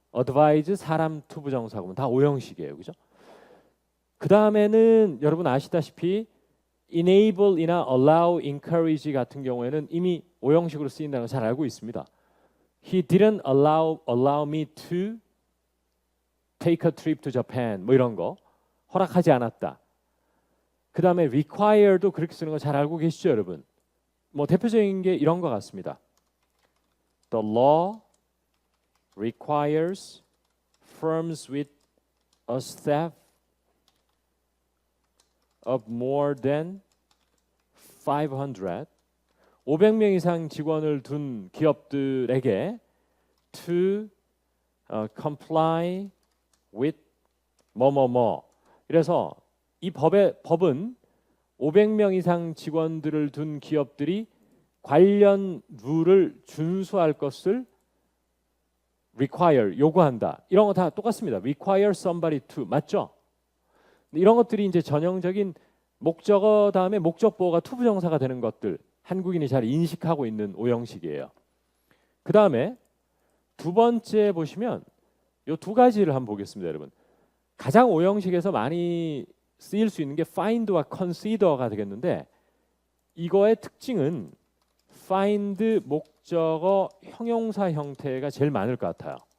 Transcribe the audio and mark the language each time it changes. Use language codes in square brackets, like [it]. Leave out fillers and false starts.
[ko] 어드바이즈 사람 투부정사구문 다 오형식이에요, 그죠? 그 다음에는 여러분 아시다시피 enable이나 allow, encourage 같은 경우에는 이미 오형식으로 쓰인다는 걸 잘 알고 있습니다. [en] He didn't allow me to take a trip to Japan 뭐 이런 거 허락하지 않았다. [ko] 그 다음에 require도 그렇게 쓰는 거 잘 알고 계시죠, 여러분? 뭐 대표적인 게 이런 것 같습니다. [en] The law requires firms with a staff of more than 500명 이상 직원을 둔 기업들에게 to comply with 뭐뭐뭐. [ko] 이래서 이 법은 500명 이상 직원들을 둔 기업들이 관련 룰을 준수할 것을 require 요구한다. 이런 거 다 똑같습니다. require somebody to 맞죠? 이런 것들이 이제 전형적인 목적어 다음에 목적보호가 투부정사가 되는 것들 한국인이 잘 인식하고 있는 오형식이에요. 그 다음에 두 번째 보시면 이 두 가지를 한번 보겠습니다, 여러분. 가장 오형식에서 많이 쓰일 수 있는 게 find와 consider가 되겠는데 이거의 특징은 find 목적어 형용사 형태가 제일 많을 것 같아요.